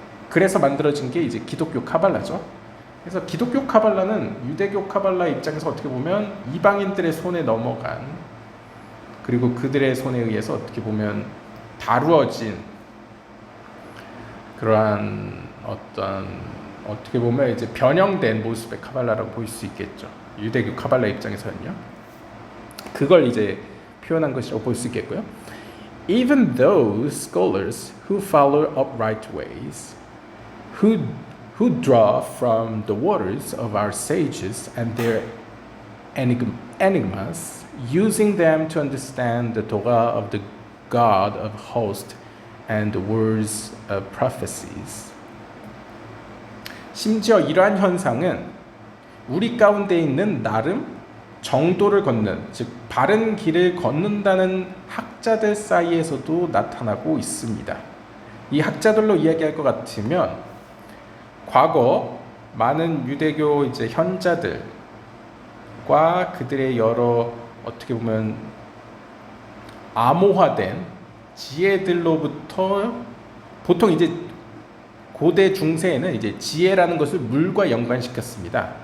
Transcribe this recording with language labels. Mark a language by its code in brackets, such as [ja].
[ko] 그래서 만들어진 게 이제 기독교 카발라죠. 그래서 기독교 카발라는 유대교 카발라 입장에서 어떻게 보면 이방인들의 손에 넘어간, 그리고 그들의 손에 의해서 어떻게 보면 다루어진 그러한 어떤, 어떻게 보면 이제 변형된 모습의 카발라라고 볼 수 있겠죠. 유대교 카발라 입장에서는요. 그걸 이제 표현한 것이라고 볼 수 있겠고요. [en] Even those scholars who follow upright ways, who draw from the waters of our sages and their enigmas, using them to understand the Torah of the God of hosts and the words of prophecies. [ko] 심지어 이러한 현상은 우리 가운데 있는 나름 정도를 걷는, 즉 바른 길을 걷는다는 학자들 사이에서도 나타나고 있습니다. 이 학자들로 이야기할 것 같으면 과거 많은 유대교 이제 현자들과 그들의 여러 어떻게 보면 암호화된 지혜들로부터, 보통 이제 고대 중세에는 이제 지혜라는 것을 물과 연관시켰습니다.